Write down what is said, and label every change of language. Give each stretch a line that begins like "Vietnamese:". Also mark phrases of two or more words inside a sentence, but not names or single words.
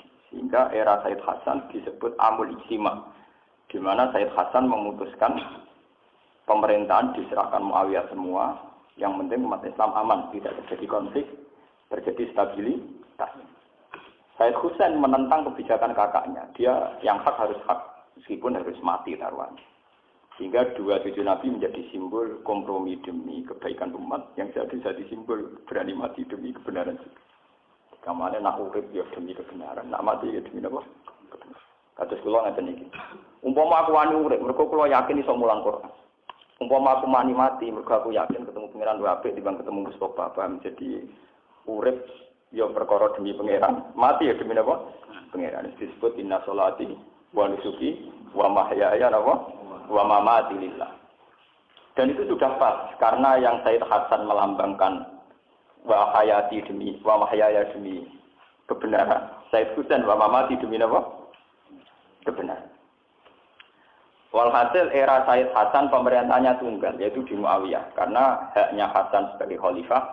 Indonesian: Sehingga era Said Hasan disebut Amul Ijtima, di mana Said Hasan memutuskan pemerintahan diserahkan Muawiyah semua, yang penting umat Islam aman, tidak terjadi konflik, terjadi stabilitas. Said Husain menentang kebijakan kakaknya. Dia yang hak harus hak, meskipun harus mati taruhannya. Sehingga dua cucu Nabi menjadi simbol kompromi demi kebaikan umat, yang jadi simbol berani mati demi kebenaran juga.
Javanese: Kamane nak urip ya demi kebenaran, nak mati ya demi apa? Kados kula ngaten iki. Umpama aku wani urip, mergo kula yakin iso mulang Quran. Umpama aku mati, mergo aku yakin ketemu pangeran luwih apik dibanding ketemu Mustofa, paham? Jadi urip ya perkara demi pangeran, mati ya demi apa? Pangeran.
Indonesian: Disebut
Arabic: إن صلاتي ونسكي ومحياي ومماتي لله.
Indonesian: Dan itu sudah pas karena yang Said Hasan melambangkan
Arabic: وحياتي
Indonesian: demi
Arabic: ومحياي
Indonesian: demi kebenaran. Said Husain
Arabic: ومماتي
Indonesian: demi apa? Kebenaran. Walhasil era Said Hasan pemerintahnya tunggal yaitu di Muawiyah karena haknya Hasan sebagai khalifah.